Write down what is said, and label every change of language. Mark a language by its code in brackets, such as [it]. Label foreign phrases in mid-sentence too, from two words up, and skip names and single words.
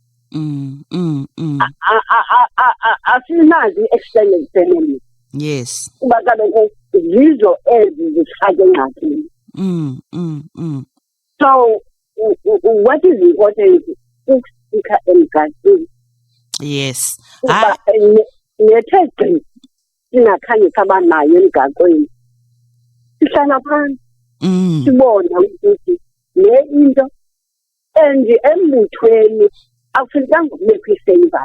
[xh] Asinazi i- [en] extended family. [xh] Yes. Kuba kaloku zizo ezi zifake engxakini. [en] So what is important [xh] ukusika emgaqweni. [en] Yes. [xh] Kuba nethe gqi singakhange sabanayo emgaqweni, sihlala phansi sibona ukuthi le into enje embuthweni akufunekanga kubekho isavers.